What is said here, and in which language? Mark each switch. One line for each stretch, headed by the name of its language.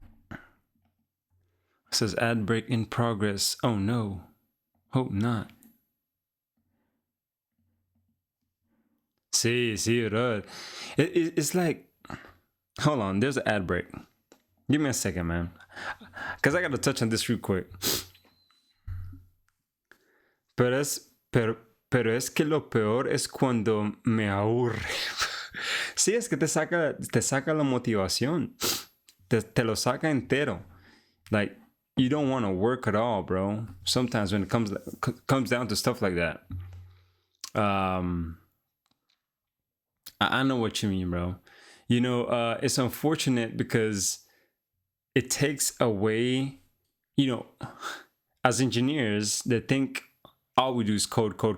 English: It says ad break in progress. Oh no. Hope not. Sí, bro. It's like, hold on, there's an ad break. Give me a second, man. Because I got to touch on this real quick.
Spanish: Pero es que lo peor es cuando me aburre. Sí, es que te saca la motivación. Te lo saca entero.
English: Like, you don't want to work at all, bro. Sometimes when it comes down to stuff like that. I know what you mean, bro. You know, it's unfortunate because it takes away, you know, as engineers, they think all we do is code.